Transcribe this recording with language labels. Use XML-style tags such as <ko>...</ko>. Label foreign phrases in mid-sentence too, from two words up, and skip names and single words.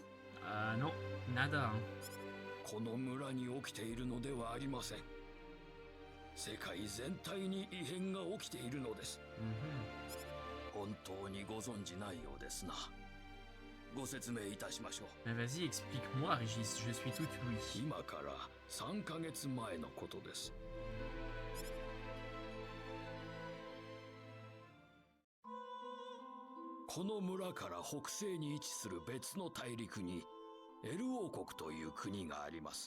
<fr>Ah non, nada.</fr> <ja>この村に起きているのではありません。世界全体に異変が起きているのです。 Mhm. 本当にご存じないようですな。ご説明いたしましょう。</ja> <fr>Mais vas-y, explique-moi, Régis, je suis tout oui.</fr> <ja>今から3ヶ月前のことです。この村から北西に位置する別の大陸にエル王国という国があります。</ja>